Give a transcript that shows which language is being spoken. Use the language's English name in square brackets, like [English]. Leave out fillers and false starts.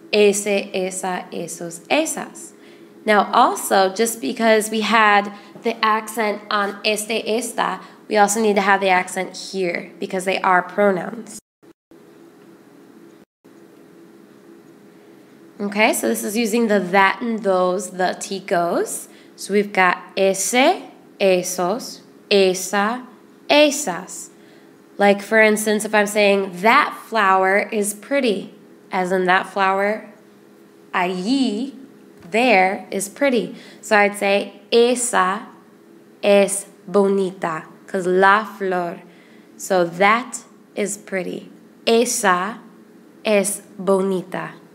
[Spanish] Ese, esa, esos, esas. [English] Now also, just because we had the accent on este, esta, we also need to have the accent here because they are pronouns. Okay, so this is using the that and those, the ticos. So we've got [Spanish] ese, esos, esa, esas. [English] Like for instance, if I'm saying that flower is pretty, as in that flower, allí, there, is pretty. So I'd say [Spanish] esa es bonita, [English] because [Spanish] la flor. [English] So that is pretty. [Spanish] Esa es bonita.